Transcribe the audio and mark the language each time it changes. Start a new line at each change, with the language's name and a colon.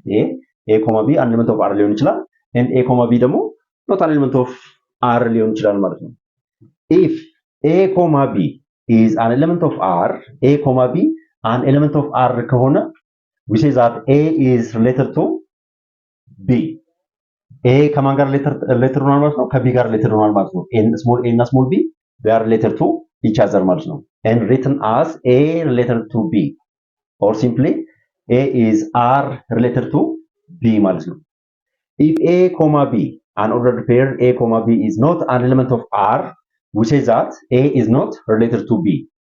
English: A, B an element of R
Amharic: ሊሆን ይችላል,
English: and A, B ደግሞ not an element of R ሊሆን ይችላል ማለት ነው። if A, B is an element of R, A, B an element of R
Amharic: ከሆነ
English: we say that A is related to B.
Amharic: A ከማን ጋር related ሆኗል ማለት ነው? ከB ጋር related ሆኗል ማለት ነው።
English: small a እና small b they are related to each other ማለት ነው, and written as A related to B, or simply A is R related to B ማለት ነው። if a comma b, an ordered pair a comma b is not an element of R, we say that a is not related to b.